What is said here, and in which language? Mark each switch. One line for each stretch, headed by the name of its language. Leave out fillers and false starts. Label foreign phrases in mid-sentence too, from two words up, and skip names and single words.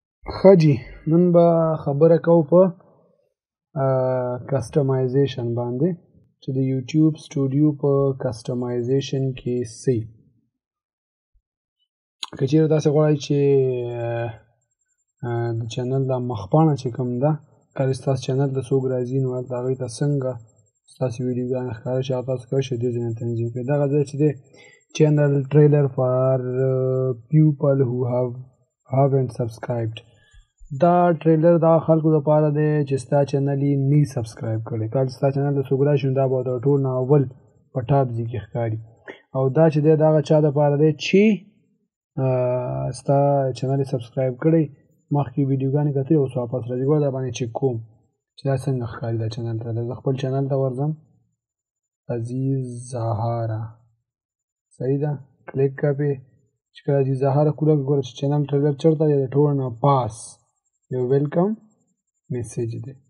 Pashto: ښه جي نن به خبره کوو په کسټمایزیشن باندې چې د یوټیوب سټوډیو په کسټمایزیشن کې څه که چیرې تاسې غواړئ چې د چینل د مخپاڼه چې کوم ده کله چې تاسو چینل ته څوک راځي نو هلته هغوی ته څنګه ستاسې ویډیوګانې ښکاره شي هغه تاسو کولی شئ دې ځایونه تنظیم کړئ دغه ځای چې دی
English: channel trailer for people who haven't subscribed
Pashto: دا ټریلر دا خلکو لپاره دی چې ستا چینل یې نه سبسکرایب کړی کله چې ستا چینل ته څوک راشي نو دا به تر ټولو نه اول په ټاپ ځای کې ښکاري او دا چې دی د هغه چا دپاره دی چې ستا چینل یې سبسکرایب کړی مخکې ویډیوګانې کتلې اوس واپس راځي ګوره دا باندې چک کوم چې دا څنګه ښکاري دا چینل ته زه خپل چینل ته ورځم عزیز زهاره صحیح ده کلیک کا پې چې کله عزیز زهاره کوله ګوره چې چینل ټریلر چېرته دی د ټولو نه پاس یو
English: welcome message
Pashto: دی